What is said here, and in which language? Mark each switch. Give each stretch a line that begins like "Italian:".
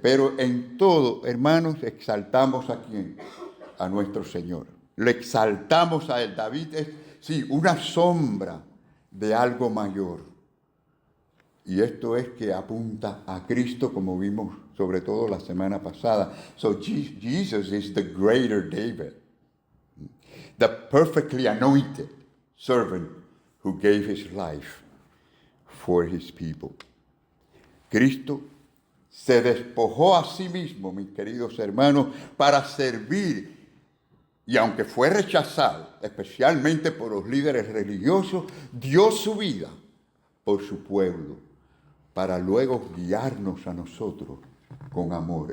Spanish: Pero en todo, hermanos, exaltamos a ¿quién? A nuestro Señor. Le exaltamos a él. David es, sí, una sombra de algo mayor. Y esto es que apunta a Cristo, como vimos sobre todo la semana pasada.
English: So Jesus is the greater David, the perfectly anointed servant who gave his life for his people.
Spanish: Cristo se despojó a sí mismo, mis queridos hermanos, para servir. Y aunque fue rechazado, especialmente por los líderes religiosos, dio su vida por su pueblo, para luego guiarnos a nosotros con amor.